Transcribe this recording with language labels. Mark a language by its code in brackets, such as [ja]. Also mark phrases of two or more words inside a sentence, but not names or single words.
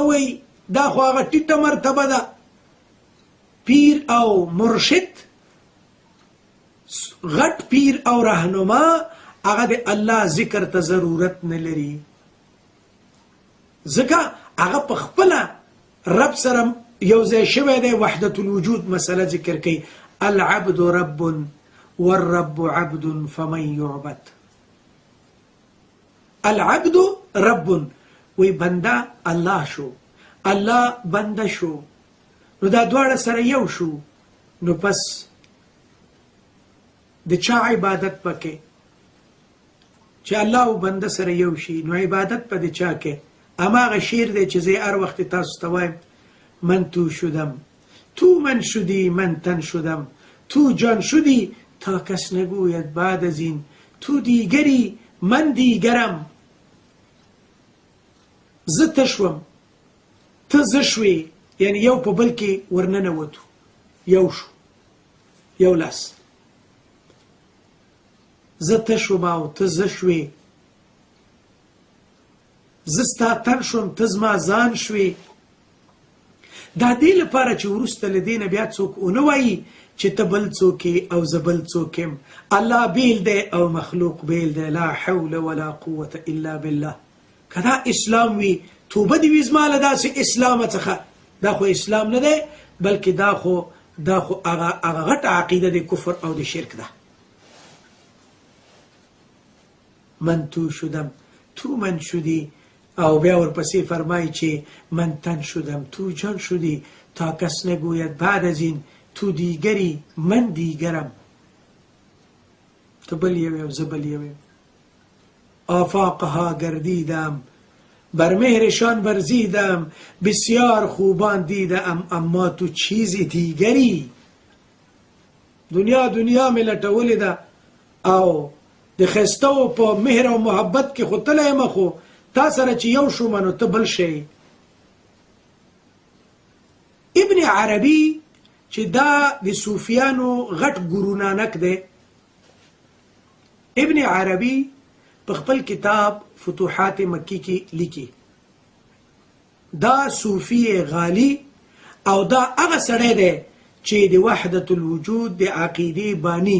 [ps] وی دا خو هغه ټیټه مرتبه ده. پیر او مرشد، غټ پیر او رهنما، هغه د الله ذکر ته ضرورت نه لري، ځکه هغه په خپله رب سره یو ځای شوی دی. [ar] وحدت الوجود [ps] مسله ذکر کوي. [ar] العبد رب والرب عبد فمن يعبد. العبد رب، [ps] وی بنده الله شو، الله بنده شو، نو دا دواړه سره یو شو، نو پس د چا عبادت پکې چې الله او بنده سره یو شي، نو عبادت په د چا کې؟ هماغه شعر دی چې زه هر وخت تاسو ته وایم: [fa] من تو شدم تو من شدی، من تن شدم تو جان شدی، تا کس نگوید بعد از این تو دیگری من دیگرم. [ps] زه ته شوم، ته زه شوې، یعنی یو په بل کې ورننوتو، یو شو، یو لاس. زه ته شوم او ته زه شوې، زه ستا تن شوم ته زما ځان شوې. دا دې لپاره چې وروسته له دې نه بیا څوک ونه وایي چې ته بل څوک او زه بل څوک یم. الله بیل دی او مخلوق بیل دی. [ar] لا حول ولا قوة الا بالله. [ps] که دا اسلام وي، توبه دې وي زما له داسې اسلامه څخه. دا خو اسلام نه دی، بلکې دا خو هغه غټه عقیده د کفر او د شرک ده. [fa] من تو شدم تو من شدی، [ps] او بیا ورپسې فرمایي چې [fa] من تن شدم تو جان شدی، تا کس نگوید بعد از این تو دیگری من دیگرم. [ps] تو بل یوی و زه بل یوی. [fa] آفاقها گردیدم بر مهرشان ورزیدم، بسیار خوبان دیدم اما تو چیزی دیگری. [ps] دنیا می لټولې ده او د ښایسته و په مهر او محبت کې خو تللی یم، خو تا سره چې یو شوم نو ته بل شی. ابن عربي چې دا د صوفیانو غټ ګورو نانک دی، ابن عربي په خپل کتاب فتوحات مکی کې لیکي دا صوفی غالی او دا هغه سړی دی چې د [ar] وحدت الوجود [ps] د عقیدې بانی.